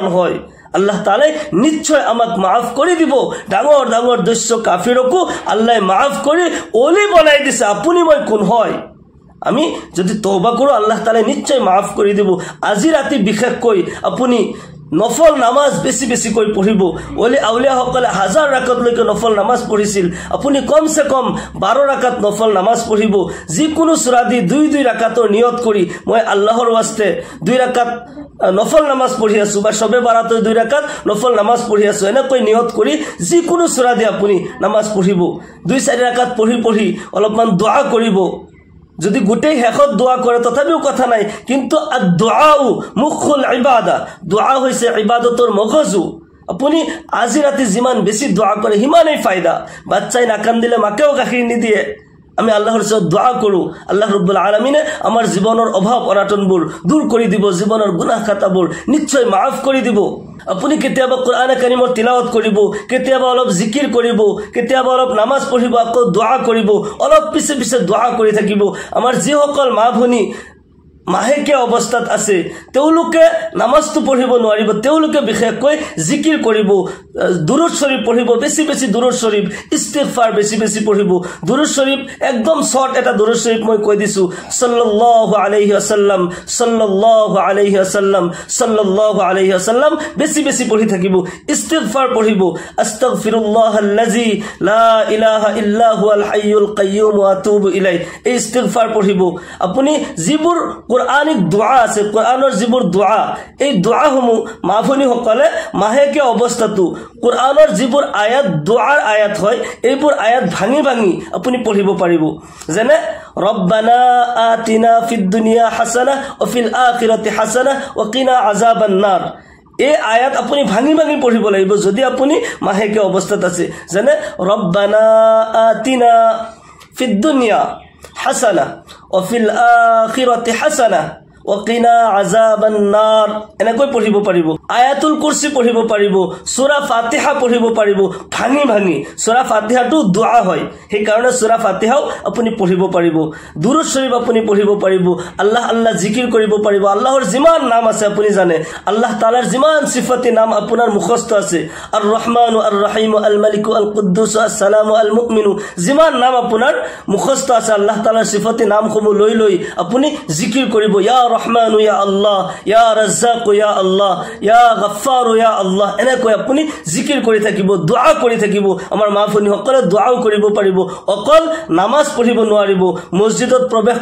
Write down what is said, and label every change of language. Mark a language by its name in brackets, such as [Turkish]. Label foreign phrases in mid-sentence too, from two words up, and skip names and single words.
[Assamese] হয় আল্লাহ তাআলাই নিশ্চয় আমাক maaf কৰি দিব ডাঙৰ ডাঙৰ দস্য কাফিৰকো আল্লাহ maaf কৰি ওলি বনাই দিছে আপুনি মই কোন হয় আমি যদি তওবা কৰো আল্লাহ তাআলাই নিশ্চয় maaf কৰি দিব আজি ৰাতি বিশেষকৈ আপুনি নফল নামাজ বেছি বেছি কৈ পঢ়িব ওলি আউলিয়া সকলে হাজাৰ রাকাত লৈকে নফল নামাজ পঢ়িছিল আপুনি [Hindi] कम से कम [Assamese] 12 রাকাত নফল নামাজ পঢ়িব যিকোনো সূরা দি 2 রাকাতৰ নিয়ত কৰি মই আল্লাহৰ ওয়াস্তে 2 রাকাত নফল নামাজ পঢ়ি আছো বা সবে বাৰাতৰ 2 রাকাত নফল নামাজ পঢ়ি আছো এনেকৈ নিয়ত কৰি যিকোনো সূরা দি আপুনি নামাজ পঢ়িব 2-4 রাকাত পঢ়ি অলপমান দোয়া কৰিব যদি গোটেই হেখত দোয়া কৰে তথাপিও কথা নাই কিন্তু [Arabic] الدعاء مخ العبادة [Assamese] দোয়া হৈছে ইবাদতৰ মগজু আপুনি আজি ৰাতি যিমান বেছি দোয়া কৰে হিমানেই ফায়দা বাচ্চাই নাকান দিলে মাকেও গাখীৰ নিদিয়ে আমি আল্লাহৰ ওচৰত দোয়া কৰো আল্লাহ ৰাব্বুল আলামিনে আমাৰ জীৱনৰ অভাৱ অনাটনবোৰ দূৰ কৰি দিব জীৱনৰ গুনাহ খাতাবোৰ নিশ্চয় maaf কৰি দিব আপুনি কেতিয়াবা কোরআন কারীমৰ তিলাওয়াত কৰিব কেতিয়াবা অলপ জিকিৰ কৰিব কেতিয়াবা অলপ নামাজ পঢ়িব আকৌ দোয়া কৰিব অলপ পিছে পিছে দোয়া কৰি থাকিব আমাৰ যিসকল মা ভনী মাহেকীয়া অৱস্থাত আছে তেওঁলোকে নামাজটো পঢ়িব নোৱাৰিব তেওঁলোকে বিশেষকৈ জিকিৰ কৰিব দুৰুদ শৰীফ পঢ়িব বেছি বেছি দুৰুদ শৰীফ ইস্তিগফাৰ বেছি বেছি পঢ়িব দুৰুদ শৰীফ একদম শৰ্ট এটা দুৰুদ শৰীফ মই কৈ দিছো [Arabic] صلى الله عليه وسلم صلى الله عليه وسلم صلى الله عليه وسلم [Assamese] বেছি বেছি পঢ়ি থাকিব ইস্তিগফাৰ পঢ়িব [Arabic] أستغفر الله الذي لا إله إلا هو الحي القيوم وأتوب إليه [Assamese] এই ইস্তিগফাৰ পঢ়িব আপুনি যিবোৰ কোরআনিক দোয়া আছে কোরআনৰ যিবোৰ দোয়া এই দোয়াসমূহ মাভনী সকলে মাহেকীয়া অৱস্থাটো কোরআনৰ যিবোৰ আয়াত দোয়াৰ আয়াত হয় এইবোৰ আয়াত ভাঙি ভাঙি আপুনি পঢ়িব পাৰিব যেনে [Arabic] ربنا آتنا في الدنيا حسنة وفي الآخرة حسنة وقنا عذاب النار [Assamese] এই আয়াত আপুনি ভাঙি ভাঙি পঢ়িব লাগিব যদি আপুনি মাহেকীয়া অৱস্থাত আছে যেনে [Arabic] ربنا آتنا في الدنيا حسنة وفي الآخرة حسنة وقنا عذاب النار [Assamese] এনেকৈ পঢ়িব পাৰিব আয়াতুল কুরসি পঢ়িব পাৰিব সূরা ফাতিহা পঢ়িব পাৰিব ভাঙি ভাঙি সূরা ফাতিহাটো দোয়া হয় সেই কাৰণে সূরা ফাতিহাও আপুনি পঢ়িব পাৰিব দুৰুদ শৰীফ আপুনি পঢ়িব পাৰিব আল্লাহ আল্লাহ জিকিৰ কৰিব পাৰিব আল্লাহৰ যিমান নাম আছে আপুনি জানে আল্লাহ তাআলাৰ যিমান সিফাতি নাম আপোনাৰ মুখস্থ আছে [Arabic] الرحمن الرحيم الملك القدوس السلام المؤمن [Assamese] যিমান নাম আপোনাৰ মুখস্থ আছে আল্লাহ তাআলাৰ সিফাতি নামসমূহ লৈ লৈ আপুনি জিকিৰ কৰিব [Arabic] يا رحمن يا الله يا رزاق يا الله يا غفار يا الله [Assamese] এনেকৈ আপুনি জিকিৰ কৰি থাকিব দোয়া কৰি থাকিব আমাৰ মাফনি সকলে দোয়াও কৰিব পাৰিব অকল নামাজ পঢ়িব নোৱাৰিব মছজিদত প্ৰৱেশ